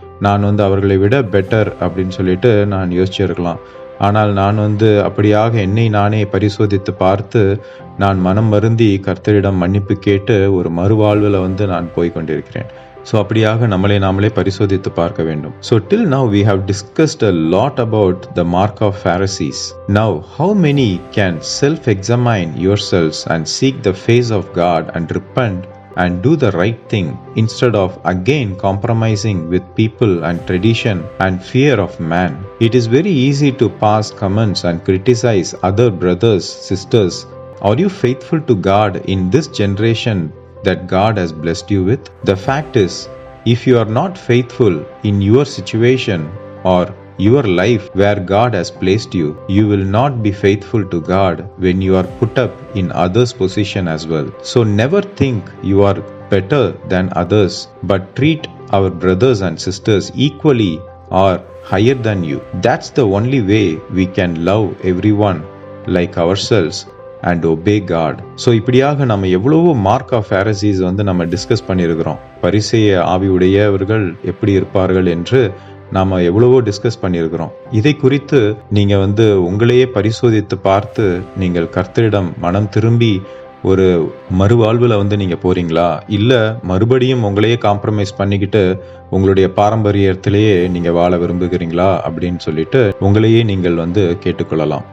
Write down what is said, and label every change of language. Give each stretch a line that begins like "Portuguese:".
Tamil: நான் அவர்களை விட பெட்டர் அப்படின்னு சொல்லிட்டு நான் யோசிச்சிருக்கலாம். ஆனால் நான் அப்படியாக என்னை நானே பரிசோதித்து பார்த்து நான் மனம் வருந்தி கர்த்தரிடம் மன்னிப்பு கேட்டு ஒரு மறுவாழ்வில் நான் போய் கொண்டிருக்கிறேன். ஸோ அப்படியாக நம்மளை நாமளே பரிசோதித்து பார்க்க வேண்டும்.
English: So till now we have discussed a lot about the mark of Pharisees. Now how many can self-examine yourselves and seek the face of God and repent and do the right thing instead of again compromising with people and tradition and fear of man. It is very easy to pass comments and criticize other brothers, sisters. Are you faithful to God in this generation that God has blessed you with? The fact is, if you are not faithful in your situation or your life where God has placed you, you will not be faithful to God when you are put up in others' position as well. So never think you are better than others, but treat our brothers and sisters equally or higher than you. That's the only way we can love everyone like ourselves and obey God.
Tamil: So இப்படியாக நம்ம எவ்வளவோ mark of Pharisees நம்ம discuss பண்ணியிருக்கிறோம். பரிசேய ஆவி உடையவர்கள் எப்படி இருப்பார்கள் என்று நாம எவ்வளவோ டிஸ்கஸ் பண்ணியிருக்கிறோம். இதை குறித்து நீங்க உங்களையே பரிசோதித்து பார்த்து நீங்கள் கர்த்தரிடம் மனம் திரும்பி ஒரு மறுவாழ்வுல நீங்க போறீங்களா, இல்ல மறுபடியும் உங்களையே காம்ப்ரமைஸ் பண்ணிக்கிட்டு உங்களுடைய பாரம்பரியத்திலேயே நீங்க வாழ விரும்புகிறீங்களா அப்படின்னு சொல்லிட்டு உங்களையே நீங்கள் கேட்டுக்கொள்ளலாம்.